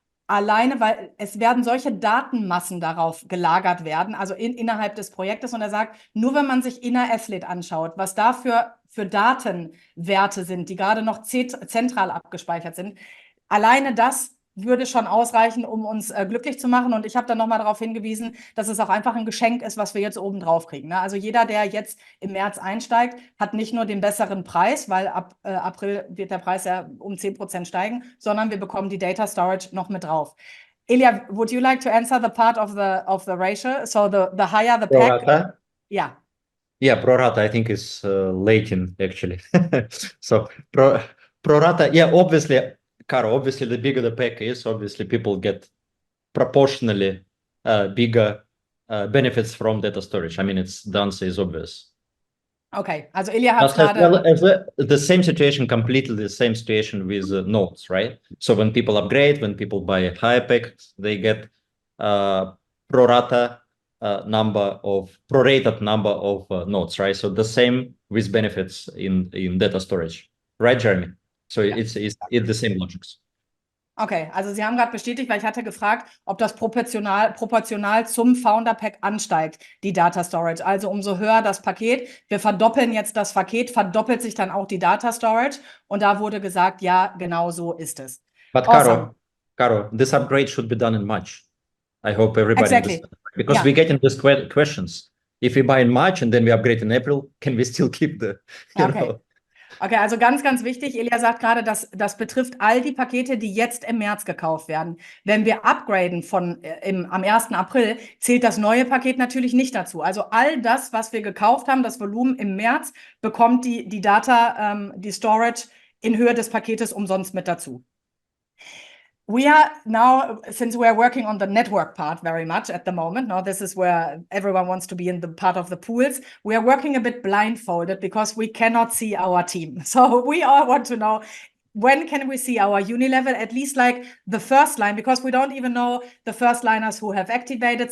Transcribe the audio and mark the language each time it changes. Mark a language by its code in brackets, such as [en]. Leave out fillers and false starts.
[de] Alleine, weil es werden solche Datenmassen darauf gelagert werden, also innerhalb des Projektes. Und er sagt, nur wenn man sich Inner Athlete anschaut, was da für Datenwerte sind, die gerade noch zentral abgespeichert sind, alleine das würde schon ausreichen, um uns glücklich zu machen. Und ich habe dann nochmal darauf hingewiesen, dass es auch einfach ein Geschenk ist, was wir jetzt oben drauf kriegen. Ne? Also jeder, der jetzt im März einsteigt, hat nicht nur den besseren Preis, weil ab April wird der Preis ja um 10% steigen, sondern wir bekommen die Data Storage noch mit drauf. [en] Ilya, would you like to answer the part of the ratio? So the higher the pack. Pro rata? Yeah. Yeah, pro rata, I think, is Latin, actually. So pro rata, yeah, obviously, Caro, obviously, the bigger the pack is, obviously, people get proportionally bigger benefits from data storage. I mean, the answer is obvious. [de] Okay, also Ilya hat gerade... [en] The same situation, completely the same situation with nodes, right? So when people upgrade, when people buy a higher pack, they get prorated number of nodes, right? So the same with benefits in data storage, right, Jeremy? So yeah. It's the same logics. [de] Okay, also Sie haben gerade bestätigt, weil ich hatte gefragt, ob das proportional zum Founder Pack ansteigt, die Data Storage. Also umso höher das Paket, wir verdoppeln jetzt das Paket, verdoppelt sich dann auch die Data Storage. Und da wurde gesagt, ja, genau so ist es. [en] But awesome. Caro, this upgrade should be done in March. I hope everybody understands. Because we get in these questions. If we buy in March and then we upgrade in April, can we still keep the, you know? [de] Okay, also ganz, ganz wichtig, Ilya sagt gerade, das betrifft all die Pakete, die jetzt im März gekauft werden. Wenn wir upgraden am 1. April, zählt das neue Paket natürlich nicht dazu. Also all das, was wir gekauft haben, das Volumen im März, bekommt die Data, die Storage in Höhe des Paketes umsonst mit dazu. [en] We are now, since we are working on the network part very much at the moment, now this is where everyone wants to be in the part of the pools, we are working a bit blindfolded because we cannot see our team. So we all want to know, when can we see our uni level, at least like the first line, because we don't even know the first liners who have activated.